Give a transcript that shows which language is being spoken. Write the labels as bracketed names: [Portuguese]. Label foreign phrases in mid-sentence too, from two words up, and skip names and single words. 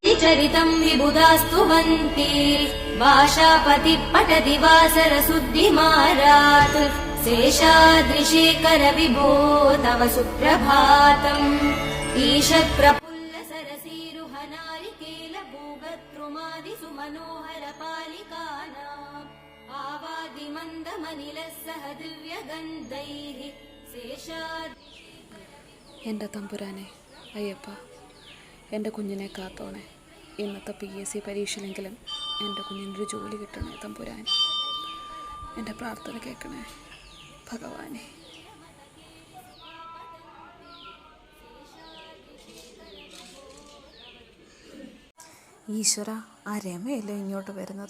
[Sanskrit] चरितं विबुधास्तुवन्ति भाषापति पठति वासरशुद्धिमारात् शेषाद्रिशेखर विभो तव सुप्रभातम् ईषत् प्रफुल्ल सरसीरुहनारिकेल भूगत्रुमादिसु मनोहर पालिकानाम् आवादिमन्दमनिलः सह दिव्यगन्धैः शेषाद् [Malayalam] എൻ്റെ തമ്പുരാനെ അയ്യപ്പ, എൻ്റെ കുഞ്ഞിനെ കാത്തോണേ. ഇന്നത്തെ PSC പരീക്ഷയിലെങ്കിലും എൻ്റെ കുഞ്ഞിനൊരു ജോലി കിട്ടണേ തമ്പുരാൻ. എൻ്റെ പ്രാർത്ഥന കേൾക്കണേ ഭഗവാനെ. ഈശ്വര, ആ രമയല്ലേ ഇങ്ങോട്ട് വരുന്നത്?